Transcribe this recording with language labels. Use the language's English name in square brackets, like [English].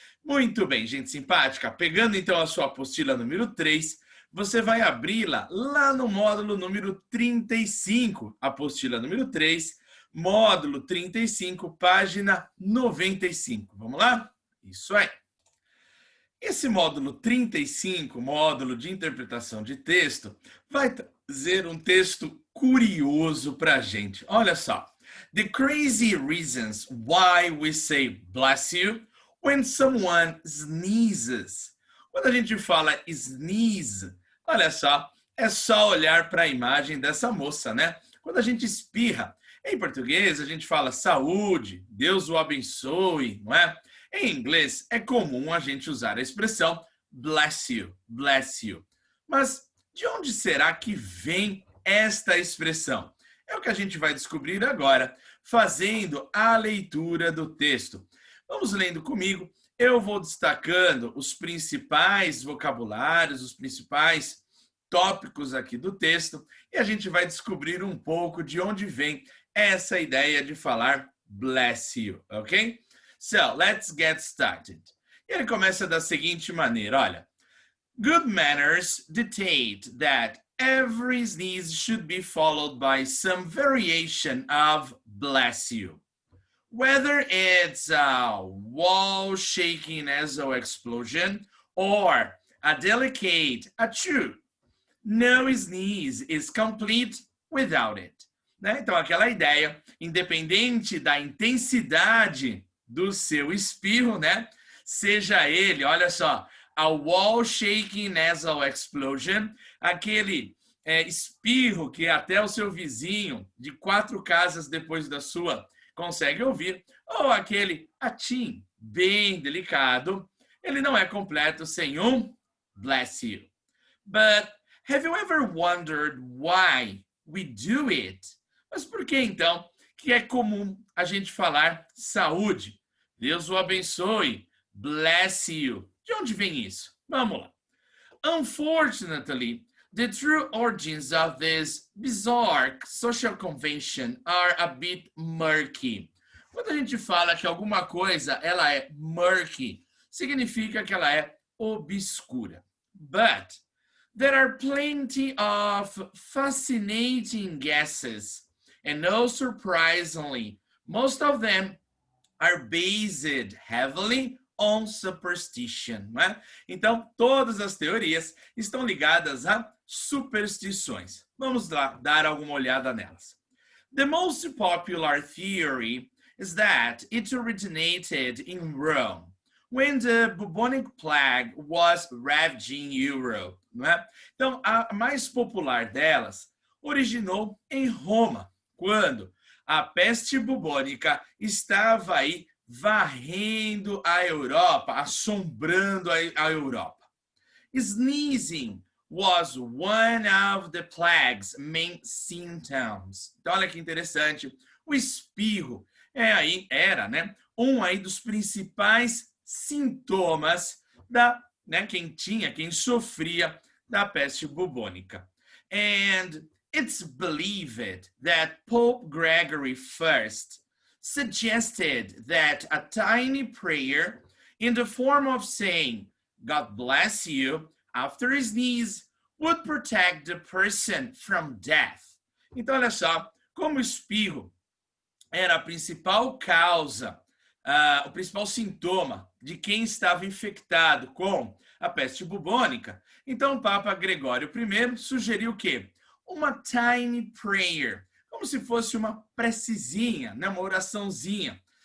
[Portuguese] Muito bem, gente simpática. Pegando então a sua apostila número 3, você vai abri-la lá no módulo número 35, apostila número 3, módulo 35, página 95. Vamos lá? Isso aí. Esse módulo 35, módulo de interpretação de texto, vai trazer um texto curioso para a gente. Olha só. [English] The crazy reasons why we say bless you when someone sneezes. [Portuguese] Quando a gente fala sneeze, olha só olhar para a imagem dessa moça, né? Quando a gente espirra, em português a gente fala saúde, Deus o abençoe, não é? Em inglês, é comum a gente usar a expressão bless you, bless you. Mas de onde será que vem esta expressão? É o que a gente vai descobrir agora, fazendo a leitura do texto. Vamos lendo comigo. Eu vou destacando os principais vocabulários, os principais tópicos aqui do texto, e a gente vai descobrir um pouco de onde vem essa ideia de falar bless you, ok? [English] So, let's get started. [Portuguese] E ele começa da seguinte maneira, olha. [English] Good manners dictate that every sneeze should be followed by some variation of bless you. Whether it's a wall shaking nasal explosion or a delicate achoo, no sneeze is complete without it. [Portuguese] Né? Então, aquela ideia, independente da intensidade do seu espirro, né? Seja ele, olha só, [English] a wall shaking nasal explosion, [Portuguese] aquele espirro que até o seu vizinho de 4 casas depois da sua consegue ouvir, ou aquele atim bem delicado, ele não é completo sem um bless you. [English] But have you ever wondered why we do it? [Portuguese] Mas por que então que é comum a gente falar saúde? Deus o abençoe. Bless you. De onde vem isso? Vamos lá. [English] Unfortunately, the true origins of this bizarre social convention are a bit murky. [Portuguese] Quando a gente fala que alguma coisa ela é murky, significa que ela é obscura. [English] But there are plenty of fascinating guesses, and no surprisingly, most of them are based heavily on superstition, né? [Portuguese] Então, todas as teorias estão ligadas a superstições. Vamos lá dar alguma olhada nelas. [English] The most popular theory is that it originated in Rome when the bubonic plague was ravaging Europe, né? [Portuguese] Então, a mais popular delas originou em Roma, quando a peste bubônica estava aí varrendo a Europa, assombrando a Europa. [English] Sneezing was one of the plague's main symptoms. [Portuguese] Então, olha que interessante. O espirro era, né, um aí dos principais sintomas da, né, quem sofria da peste bubônica. [English] And it's believed that Pope Gregory I suggested that a tiny prayer in the form of saying, God bless you, after a sneeze, would protect the person from death. [Portuguese] Então, olha só, como o espirro era a principal causa, o principal sintoma de quem estava infectado com a peste bubônica, então o Papa Gregório I sugeriu o quê? Uma tiny prayer, como se fosse uma precezinha, né? Uma oraçãozinha.